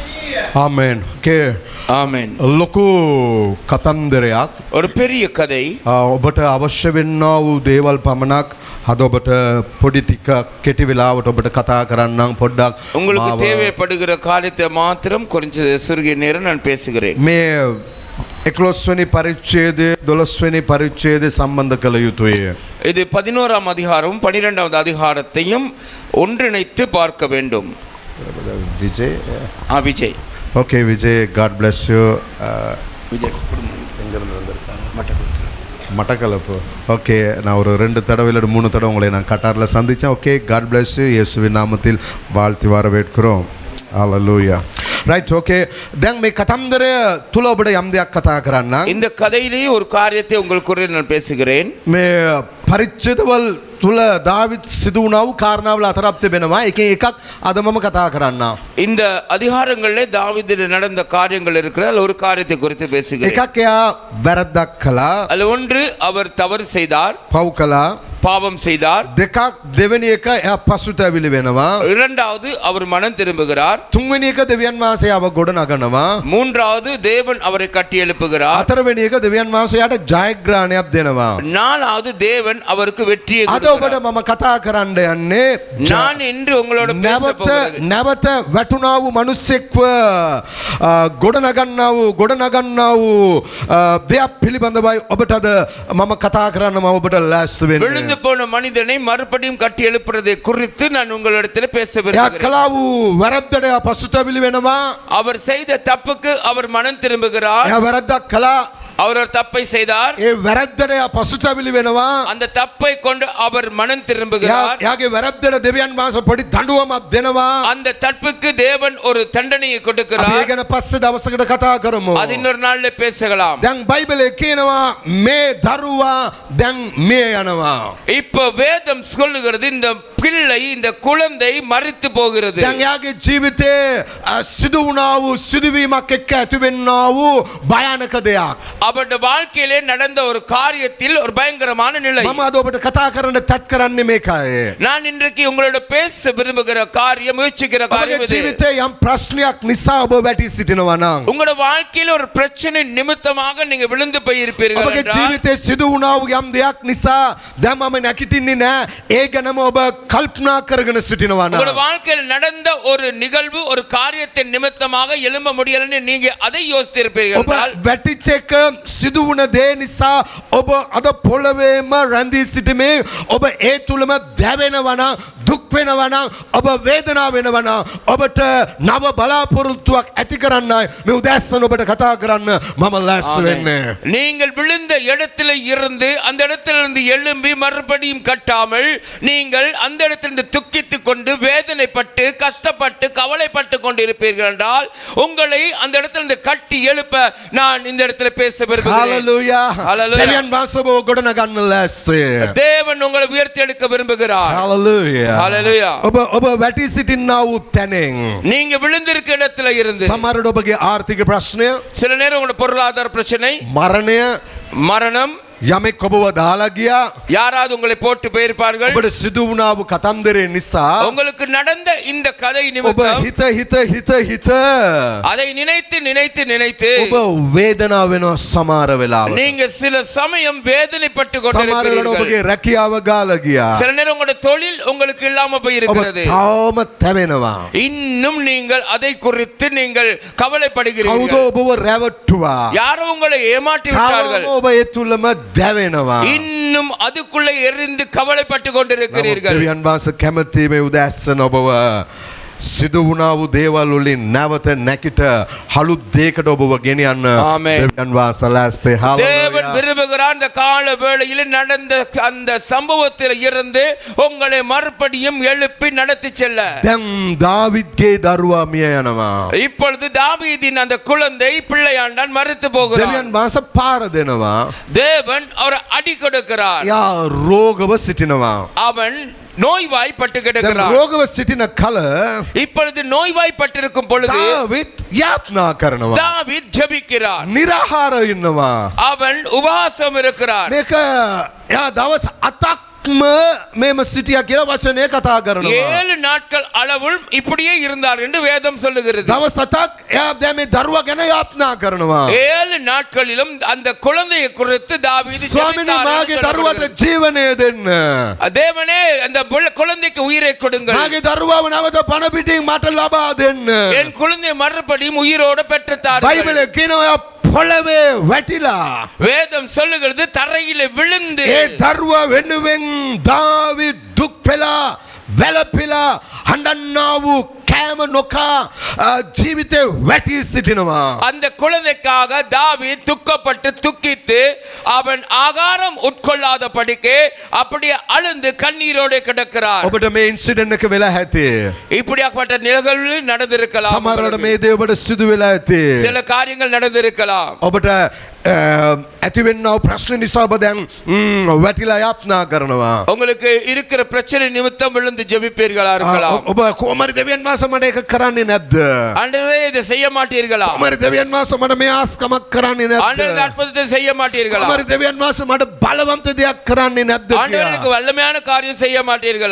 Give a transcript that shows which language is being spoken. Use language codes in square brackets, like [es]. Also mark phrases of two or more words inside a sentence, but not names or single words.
[si] ආමෙන්. Okay. [ta] ஆமென். [si] ලොකු කතන්දරයක් [ta] ஒரு பெரிய கதை. [si] ඔබට අවශ්‍ය වෙන්නා වූ දේවල් පමණක් අද ඔබට පොඩි ටිකක් කෙටි වෙලාවට ඔබට කතා කරන්නම් පොඩ්ඩක් [ta] உங்களுக்கு தேவைப்படுகிற காரியத்தை மாத்திரம் கொஞ்ச சிறிய நேரம் நான் பேசுகிறேன். [si] මේ 11 වෙනි පරිච්ඡේදය 12 වෙනි පරිච්ඡේදය සම්බන්ධ කළ යුතුය. [ta] இது 11ஆம் அதிகாரம் 12வது அதிகாரத்தையும் ஒன்றிணைத்து பார்க்க வேண்டும். [si] විජේ [ta] விஜய் ஓகே விஜய் [en] God bless you. [ta] விஜய் மட்டக்களப்பு ஓகே நான் ஒரு 2 தடவை இல்லை 3 தடவை உங்களை நான் கட்டாரில் சந்தித்தேன். ஓகே [en] God bless you. [ta] இயேசுவின் நாமத்தில் வாழ்த்தி வரவேற்கிறோம். [en] Hallelujah. Right, okay. [si] දැන් මේ කතන්දරය තුල ඔබට යම් දෙයක් කතා කරන්න. [ta] இந்த கதையிலே ஒரு காரியத்தை உங்களுக்கு நான் பேசுகிறேன். [si] මේ පරිච්ඡේදවල තුල දාවිත් සිදු වුණා වූ කාරණාවල අතරක් තිබෙනවා. එකෙන් එකක් අද මම කතා කරන්නම්. [ta] இந்த அதிகாரங்களிலே தாவீதுக்கு நடந்த காரியங்கள் இருக்கிறது. அதில் ஒரு காரியத்தை குறித்து பேசுகிறேன். [si] එකක් එයා වැරද්දක් කළා. [ta] அதில் ஒன்று அவர் தவறு செய்தார், [si] පව් කළා. [ta] பாவம் செய்தார். [si] දෙකක් දෙවෙනි එක එයා පසුතැවිලි වෙනවා. [ta] இரண்டாவது அவர் மனம் திரும்புகிறார். [si] තුන්වෙනි එක දෙවියන් වහන්සේ ආව ගොඩ නගනවා. [ta] மூன்றாவது தேவன் அவரை கட்டி எழுப்புகிறார். [si] හතරවෙනි එක දෙවියන් වහන්සේ යාට ජයග්‍රහණයක් දෙනවා. [ta] நாலாவது தேவன் அவருக்கு வெற்றியை [si] අද ඔබට මම කතා කරන්න යන්නේ [ta] நான் இன்று உங்களோட பேச போகிறேன். [si] නැවත වැටුණා වූ මිනිස්සෙක්ව ගොඩනගන්නා වූ දෙයක් පිළිබඳවයි ඔබට අද මම කතා කරන්න මම ඔබට ලෑස්ති වෙන්නේ. [ta] விழுந்து போன மனிதனை மறுபடியும் கட்டி எழுப்புறதை குறித்து நான் உங்களிடத்தில் பேச [si] එයා [ta] விரும்புகிறேன். [si] කළා වූ වැරද්දට එයා පසුතැවිලි වෙනවා. [ta] அவர் செய்த தப்புக்கு அவர் மனம் திரும்புகிறார். [si] එයා වැරද්දක් කළා. [ta] அவர் ஒரு தப்பை செய்தார். [si] ඒ වැරද්දට එයා පසුතැවිලි වෙනවා. [ta] அந்த தப்பை கொண்டு அவர் மனம் திரும்புகிறார். [si] එයාගේ වැරද්දට දෙවියන් වහන්සේ පොඩි දඬුවමක් දෙනවා. [ta] அந்த தப்புக்கு தேவன் ஒரு தண்டனையை [si] අපි [ta] கொடுக்கிறார். [si] ඒ ගැන පස්සේ දවසකට කතා කරමු. [ta] அது இன்னொரு நாள்ல பேசலாம். [si] දැන් බයිබලයේ කියනවා මේ දරුවා දැන් මිය යනවා. [ta] இப்ப வேதம் சொல்லுகிறது இந்த பிள்ளை இந்த குழந்தை மரித்து போகிறது. [si] දැන් යාගේ ජීවිතේ සිදු වුණා වූ සිදුවීමක් එක්ක ඇතිවෙන්නා වූ භයානක දෙයක්. [ta] அவருடைய வாழ்க்கையிலே நடந்த ஒரு காரியத்தில் ஒரு பயங்கரமான நிலை. [si] මම අද ඔබට කතා කරන්න තත් කරන්නේ මේකයි. [ta] நான் இன்றைக்கு உங்களோட பேச விரும்புகிற காரியம் முயற்சிக்கிற காரியம் [si] ඔබගේ [ta] இது. [si] ජීවිතේ යම් ප්‍රශ්නයක් නිසා ඔබ වැටි සිටිනවා නම් [ta] உங்களோட வாழ்க்கையில ஒரு பிரச்சனை நிமித்தமாக நீங்க விழுந்து போயிருப்பீர்கள் [si] ඔබගේ [ta] என்றால், [si] ජීවිතේ සිදු වුණා වූ යම් දෙයක් නිසා දැන් මම නැගිටින්නේ නැහැ. ඒ ගැනම ඔබ කල්පනා කරගෙන සිටිනවා නම් [ta] உங்களோட வாழ்க்கையில் நடந்த ஒரு நிகழ்வு ஒரு காரியத்தின் நிமித்தமாக எழும்ப முடியலன்னு நீங்க அதை யோசித்திருப்பீர்கள் [si] ඔබ [ta] என்றால், [si] වැටිච්ච එක සිදු වුණ දේ නිසා ඔබ අද පොළවේම රැඳී සිටීමේ ඔබ ඒ තුලම දැවෙනවා නම් දුක් වෙනවා නම් ඔබ වේදනාව වෙනවා නම් ඔබට නව බලාපොරොත්තුවක් ඇති කරන්නයි මේ උදෑසන ඔබට කතා කරන්න මම ලෑස්ති වෙන්නේ. [ta] நீங்கள் விழுந்த இடத்துல இருந்து அந்த இடத்திலிருந்து எழும்பி மறுபடியும் கட்டாமல் நீங்கள் அந்த இடத்திலிருந்து துக்கித்துக் கொண்டு வேதனைப்பட்டு கஷ்டப்பட்டு கவலைப்பட்டு கொண்டிருப்பீர்கள் என்றால் உங்களை அந்த இடத்திலிருந்து கட்டி எழுப்ப நான் இந்த இடத்துல பேச விரும்புகிறேன். [si] හalleluya. [ta] Hallelujah. [si] දෙවියන් වහන්සේ ඔබ ගොඩනගන්න ලෑස්ති. [ta] தேவன் உங்களை உயர்த்தி எடுக்க விரும்புகிறார். [si] hallelujah. [ta] Hallelujah. [si] ඔබ වැටි සිටින්නා වූ තැනින් [ta] நீங்க விழுந்திருக்க இடத்துல இருந்து [si] සමහරවිට ඔබගේ ආර්ථික ප්‍රශ්නය [ta] சில நேரம் உங்களோட பொருளாதார பிரச்சனை, [si] මරණය [ta] மரணம், [si] යමෙක් ඔබව දාලා ගියා [ta] யாராவது உங்களை போட்டு போயிருப்பார்கள். [si] ඔබට සිදු වුණා වූ කතන්දරේ නිසා [ta] உங்களுக்கு நடந்த இந்த கதை [si] ඔබ [ta] நிமித்தம் [si] හිත [ta] அதை நினைத்து நினைத்து நினைத்து [si] ඔබ වේදනාව වෙනවා සමහර වෙලාවට. [ta] நீங்க சில சமயம் வேதனைப்பட்டு [si] සමහර වෙලාවට [ta] கொண்டிருக்கிறீர்கள். [si] ඔබගේ රැකියාව ගාලා ගියා. [ta] சில நேரம் உங்களோட தொழில் உங்களுக்கு இல்லாம போய் [si] ඔබ [ta] இருக்கிறது. [si] තාම තැවෙනවා. [ta] இன்னும் நீங்கள் அதை குறித்து நீங்கள் [si] කවුද [ta] கவலைப்படுகிறீர்கள். [si] ඔබව රැවට්ටුවා. [ta] யாரோ உங்களை ஏமாற்றி [si] තාම [ta] விட்டார்கள். [si] ඔබ ඒ තුලම දැවෙනවා. [ta] இன்னும் அதுக்குள்ள எரிந்து கவலைப்பட்டு கொண்டிருக்கிறீர்கள். [si] දෙවියන් වහන්සේ කැමති මේ උදෑසන ඔබව සිදු වුණා වූ දේවල් වලින් නැවත නැකිට හලුත් දෙයකට ඔබව ගෙනියන්න ආමේන්. දෙවියන් වහන්සේ ලෑස්ති. [ta] தேவன் விரும்புகிறார் அந்த கால வேளையில் நடந்த அந்த சம்பவத்தில் இருந்து உங்களை மறுபடியும் எழுப்பி நடத்தி செல்ல. [si] දැන් දාවිද්ගේ දරුවා මිය යනවා. [ta] இப்பொழுது தாவீதின் அந்த குழந்தை பிள்ளையாண்டான் மரித்து போகிறார். [si] දෙවියන් වහන්සේ පාර දෙනවා. [ta] தேவன் அவரை அடி கொடுக்கிறார். [si] යා රෝගව සිටිනවා. [ta] அவன் நோய்வாய்ப்பட்டு [si] දැන් [ta] கிடக்கிறான். [si] රෝගව සිටින කල [ta] இப்பொழுது நோய்வாய்ப்பட்டிருக்கும் பொழுது [si] දාවිත් යාත්නා කරනවා. [ta] தாவீது ஜெபிக்கிறார். [si] නිරාහාර ඉන්නවා. [ta] அவன் உபவாசம் இருக்கிறார். [si] මේක එයා දවස් 7ක් මේම සිටියා කියලා වචනය කතා කරනවා. [ta] 7 நாட்கள் அளவுள் இப்படியே இருந்தார் என்று வேதம் சொல்லுகிறது. [si] දවස් 7ක් එයා දැන් මේ දරුවා ගැන යාත්නා කරනවා. [ta] 7 நாட்களிலும் அந்த குழந்தையை குறித்து தாவீது [si] ස්වාමිනේ මාගේ දරුවාට ජීවනය දෙන්න. [ta] தேவனே அந்த குழந்தைக்கு உயிரை கொடுங்கள். [si] මාගේ දරුවාව නැවත පණ පිටින් මට ලබා දෙන්න. [ta] என் குழந்தை மறுபடியும் உயிரோடு பெற்று தாருங்கள். [si] බයිබලයේ කියනවා පොළවේ වැටිලා [ta] வேதம் சொல்லுகிறது தரையிலே விழுந்து [si] ඒ දරුවා වෙනුවෙන් දාවිද් දුක් පෙළා වැළපිලා හඬන්නා වූ කෑම නොකා ජීවිතේ වැටි සිටිනවා. [ta] அந்த குழந்தைக்காக தாவீது துக்கப்பட்டு துக்கித்து அவன் ஆகாரம் உட்கொள்ளாத படிக்கு அப்படியே அழுந்து கண்ணீரோடு கிடக்கிறார். [si] ඔබට මේ ඉන්සිඩන්ට් එක වෙලා ඇති. [ta] இப்படியாப்பட்ட நிகழ்வு நடந்திருக்கலாம். [si] සමහරවිට මේ දේ ඔබට සිදු වෙලා ඇති. [ta] சில காரியங்கள் நடந்திருக்கலாம். [si] ඔබට ඇතිවෙන්නව ප්‍රශ්න නිසා ඔබ දැන් වැටිලා යාත්නා කරනවා. [ta] உங்களுக்கு இருக்கிற பிரச்சனை நிமித்தம் விழுந்து ஜெபிப்பீர்களா இருக்கலாம். [si] ඔබ කොහමද දෙවියන් වහන්සේ මට ඒක කරන්නේ නැද්ද? [ta] ஆண்டவரே இதை செய்ய மாட்டீர்களா? [si] කොහමද දෙවියන් වහන්සේ මට මේ ආස්කමක් කරන්නේ [ta] ஆண்டவரே [si] නැද්ද? [ta] அற்புதத்தை செய்ய மாட்டீர்களா? [si] කොහමද දෙවියන් වහන්සේ මට බලවන්ත දෙයක් කරන්නේ නැද්ද [ta] ஆண்டவரே [si] කියලා. [ta] எனக்கு வல்லமையான காரியம் செய்ய மாட்டீர்களா?